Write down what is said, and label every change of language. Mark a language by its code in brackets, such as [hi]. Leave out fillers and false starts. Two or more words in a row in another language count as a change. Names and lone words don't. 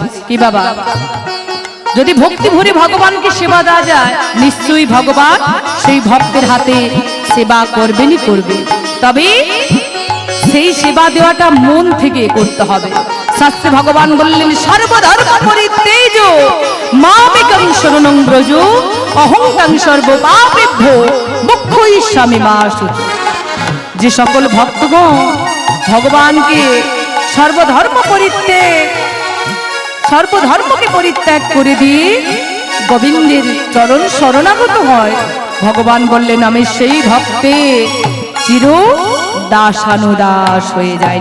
[bn] কি বাবা, যদি ভক্তি ভরে ভগবানকে সেবা দেওয়া যায়, নিশ্চয়ই ভগবান সেই ভক্তের হাতে সেবা করবেনই করবে। তবে সেই সেবা দেওয়াটা মন থেকে করতে হবে। শাস্ত্রে ভগবান বললেন, [sa] সর্বধর্ম পরিত্যাজ্য মামেকং শরণং ব্রজ, অহং তং সর্বপাপেভ্যো মোক্ষয়িষ্যামি মা শুচি। [bn] যে সকল ভক্তগণ ভগবানকে সর্বধর্মকে পরিত্যাগ করে দিয়ে গোবিন্দের চরণ শরণাগত হয়, ভগবান বললেন আমি সেই ভক্তে চির দাসানুদাস হয়ে যায়।